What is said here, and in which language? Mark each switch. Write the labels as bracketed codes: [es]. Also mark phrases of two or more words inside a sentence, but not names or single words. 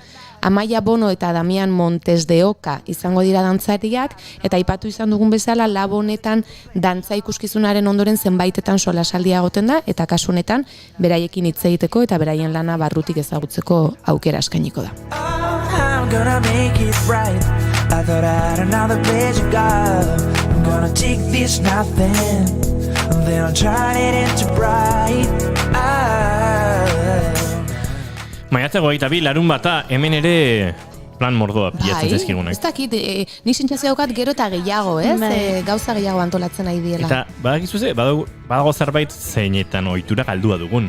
[eu] Amaia Bono eta Damian Montes de Oca izango dira dantzariak, eta aipatu izan dugun bezala Labo honetan dantza ikuskizunaren ondoren zenbaitetan solasaldia egoten da, eta kasu honetan beraiekin hitz egiteko eta beraien lana barrutik ezagutzeko aukera eskainiko da. [en] I'm gonna make it right. I thought I had another page of God. I'm gonna take this nothing, and then I'll turn it into bright. [eu] Maiatzeko 22 larun bata, hemen ere plan mordoa pilatzen zizkigunak. Ez dakit, nik sentsazio daukat gero eta gehiago, ez? Gauza gehiago antolatzen ari diela. Eta badakizu ze, badago zerbait zeinetan ohitura galdua dugun.